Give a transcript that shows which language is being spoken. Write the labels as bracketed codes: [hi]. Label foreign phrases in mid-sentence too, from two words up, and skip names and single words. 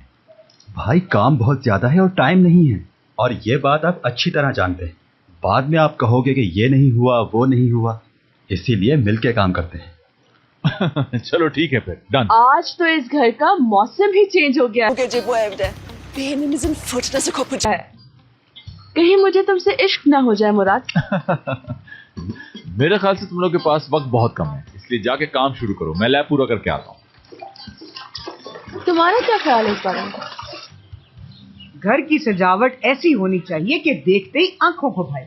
[hi] भाई काम बहुत ज्यादा है और टाइम नहीं है, और ये बात आप अच्छी तरह जानते हैं। बाद में आप कहोगे कि ये नहीं हुआ वो नहीं हुआ, इसीलिए मिलके काम करते हैं। चलो ठीक है फिर, डन। आज तो इस घर का मौसम ही चेंज हो गया। [tr] Bu gece bu evde beyninizin fırtınası kopacak. [hi] कहीं मुझे तुमसे इश्क ना हो जाए मुराद। मेरे ख्याल से तुम लोग के पास वक्त बहुत कम है, इसलिए जाके काम शुरू करो। मैं लैब पूरा करके आता हूँ। तुम्हारा क्या ख्याल है इस बारे में? घर की सजावट ऐसी होनी चाहिए कि देखते ही आंखों को भाए।